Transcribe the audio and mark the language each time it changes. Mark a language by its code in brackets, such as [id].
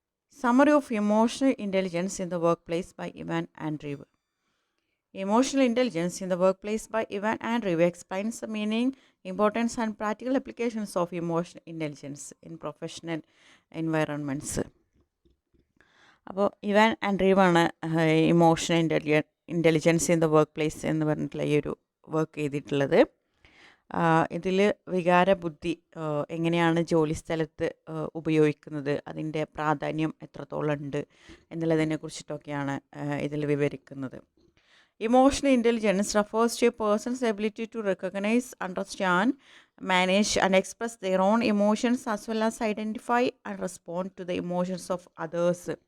[en] Summary of Emotional Intelligence in the Workplace by Ivan Andreev. Emotional Intelligence in the Workplace by Ivan Andreev explains the meaning, importance, and practical applications of emotional intelligence in professional environments. [ml] അപ്പോൾ Ivan ആൻഡ്രീവാണ് emotional intelligence in the work place എന്ന് പറഞ്ഞിട്ടുള്ള ഈ ഒരു work ചെയ്തിട്ടുള്ളത്. ഇതിൽ വികാരബുദ്ധി എങ്ങനെയാണ് ജോലിസ്ഥലത്ത് ഉപയോഗിക്കുന്നത്, അതിൻ്റെ പ്രാധാന്യം എത്രത്തോളം ഉണ്ട് എന്നുള്ളതിനെ കുറിച്ചിട്ടൊക്കെയാണ് ഇതിൽ വിവരിക്കുന്നത്. [en] Emotional intelligence refers to a person's ability to recognise, understand, manage and express their own emotions as well as identify and respond to the emotions of others.